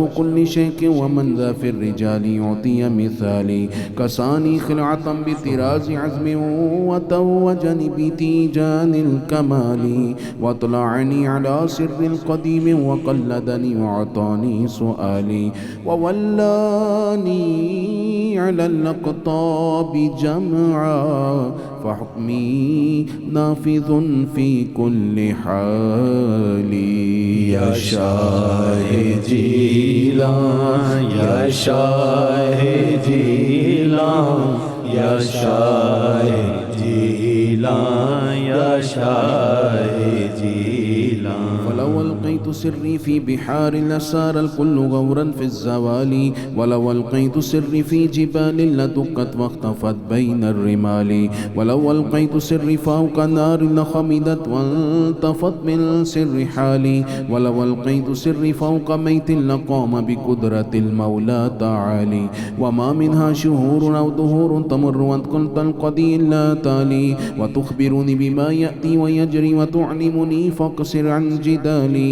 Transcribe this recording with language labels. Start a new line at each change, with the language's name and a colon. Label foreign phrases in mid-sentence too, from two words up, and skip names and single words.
Arabic: كل شيء ومن ذا في الرجال يعطي مثالي، كساني خلعة بطراز عزم وتوجني بتيجان الكمال، واطلعني على سر القديم وقلدني وعطاني سؤالي، وولاني على الأقطاب جمعا فحكمي نافذ في كل حال،
Urdu: یا شاہ جیلان یا شاہ جیلان یا شاہ جیلان یا شاہ جیلان،
Arabic: ولو ألقيت سري في بحار لسار الكل غورا في الزوال، ولو ألقيت سري في جبال لدقت واختفت بين الرمال، ولو ألقيت سري فوق نار لخمدت وانطفت من سر حالي، ولو ألقيت سري فوق ميت لقام بقدرة المولى تعالي، وما منها شهور أو دهور تمر وأنت كنت القدي لا تالي، وتخبرني بما يأتي ويجري وتعلمني فاقصر عن جدالي،